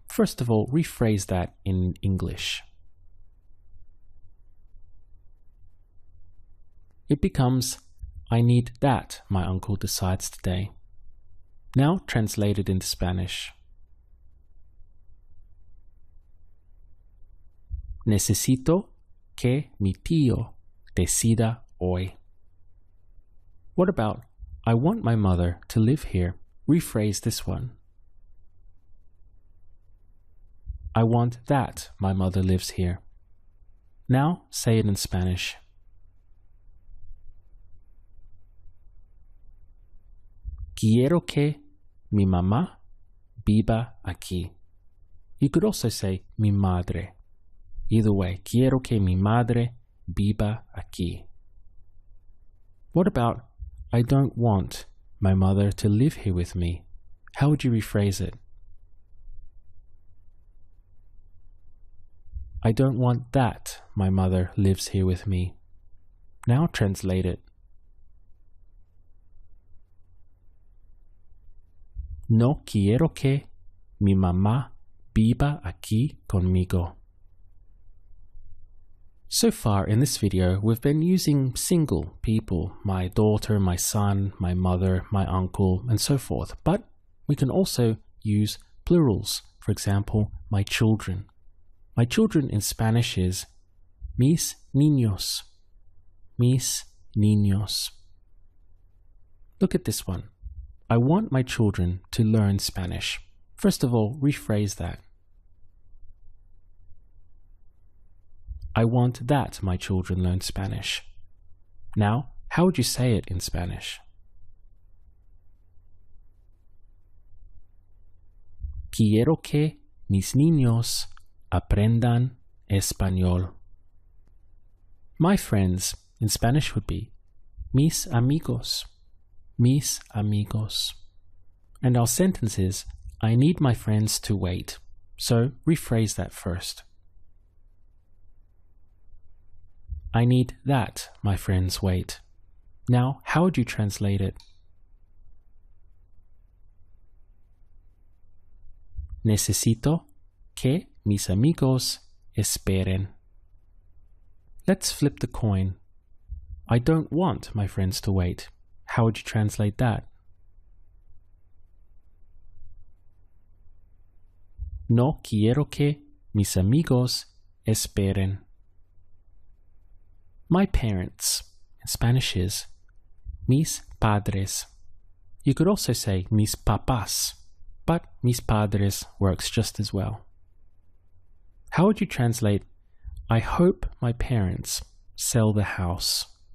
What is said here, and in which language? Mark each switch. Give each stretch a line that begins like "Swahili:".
English: First of all, rephrase that in English. It becomes, I need that my uncle decides today. Now translate it into Spanish.
Spanish: Necesito que mi tío decida hoy.
English: What about, I want my mother to live here? Rephrase this one. I want that my mother lives here. Now say it in Spanish.
Spanish: Quiero que mi mamá viva aquí.
English: You could also say mi madre. Either way,
Spanish: quiero que mi madre viva aquí.
English: What about, I don't want my mother to live here with me? How would you rephrase it? I don't want that my mother lives here with me. Now translate it.
Spanish: No quiero que mi mamá viva aquí conmigo.
English: So far in this video, we've been using single people, my daughter, my son, my mother, my uncle, and so forth. But we can also use plurals. For example, my children. My children in Spanish is
Spanish: mis niños. Mis niños.
English: Look at this one. I want my children to learn Spanish. First of all, rephrase that. I want that my children learn Spanish. Now, how would you say it in Spanish?
Spanish: Quiero que mis niños aprendan español.
English: My friends in Spanish would be mis amigos. Mis amigos. And our sentence is, I need my friends to wait. So rephrase that first. I need that my friends wait. Now, how would you translate it?
Spanish: Necesito que mis amigos esperen.
English: Let's flip the coin. I don't want my friends to wait. How would you translate that?
Spanish: No quiero que mis amigos esperen.
English: My parents in Spanish is mis padres. You could also say mis papás, but mis padres works just as well. How would you translate, I hope my parents sell the house?